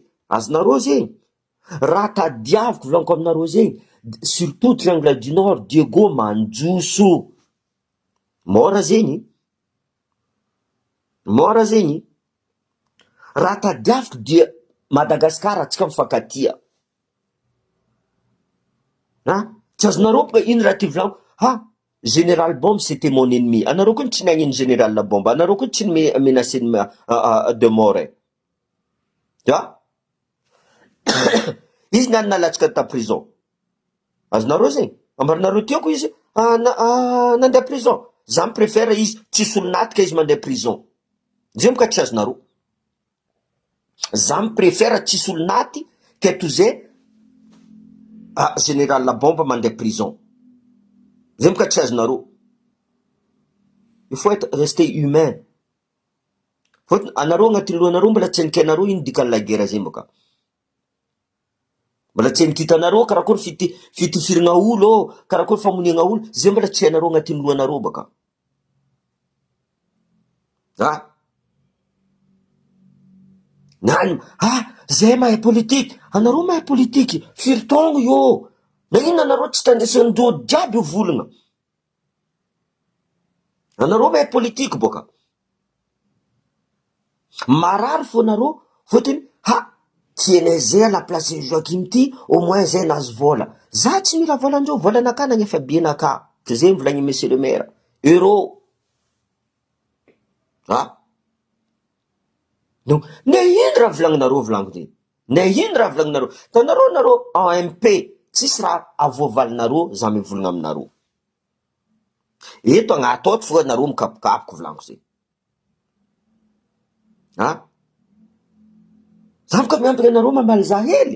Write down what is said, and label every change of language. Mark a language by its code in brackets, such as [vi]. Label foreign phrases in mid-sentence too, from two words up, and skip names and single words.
[mg] Azonareo zegny. Raha tadiaviko volaniko aminareo zegny, surtout Triangle du Nord, Diego manjoso. Mora zegny. Raha tadiaviko dia Madagasikara tsika mifankatia. Tsy azonareo boka ino raha ty volaniko? [fr] Général Bombe c'était mon ennemi. [mg] Anareo koa tsy nagnino Général Bombe, anareo koa tsy [fr] menacé de mort. [mg] Izy nany nalatsika ta prison. Azonareo zegny? Ambaranareo tiako izy nandeha prison. Za mipréfère izy tsisy olo natika izy mandeha prison. Zay moka tsy azonareo. Za mipréfère tsisy olo naty que toy zay Général Bombe mandeha prison. Zay moka tsy azonareo. [fr] Il faut rester humain. [mg] Fôtony anareo agnatin'ny lohanareo mbola tsy nikenareo ino dikan' [fr] la guerre [mg] zay moka. Mbola tsy nikitanareo karakory fitifirana olo, karakory famonina olo, zay mbola tsy hainareo agnatin'ny lohanareo baka. Zay mahay politique. Anareo mahay politique, firy taogno io. Na ino anareo tsy tandresan'ireo jiaby io volana. Anareo mahay politique boka. Marary fô nareo, fôtony tienay zay [fr] à la place [mg] Joakim ty, [fr] au moins [mg] zay nahazo vola. Za tsy mila volandreo, volanaka nagnefa bienaka. Zay volagny [fr] monsieur le maire. [mg] Euro. Donc, ne ino raha volagninareo volaniko ty? Ne ino raha volagninareo? Tanareo en MP, tsisy raha avoavalinareo za mivolagna aminareo. Eto agnato fô nareo mikapokapoko volaniko zay. Za boka miambina anareo mamaly za hely.